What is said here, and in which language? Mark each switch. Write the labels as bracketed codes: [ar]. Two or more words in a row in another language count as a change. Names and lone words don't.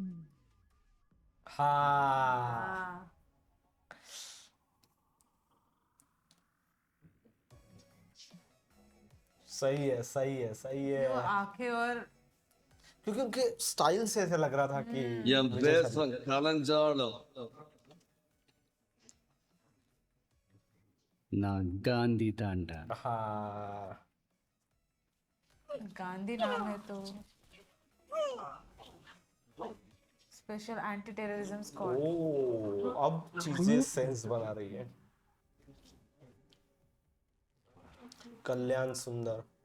[hi] हाँ हाँ, सही है, सही है, सही है, वो आंखें और क्योंकि उनके स्टाइल से ऐसे लग रहा था कि [ta] என் [hi] विजय [ta] தேசம் கலைஞ்சாலும் நான் காந்தி தாண்டா. [hi] हाँ गांधी नाम है तो स्पेशल एंटी टेररिज्म स्क्वाड। ओ अब चीजें सेंस बना रही है। कल्याण सुंदर,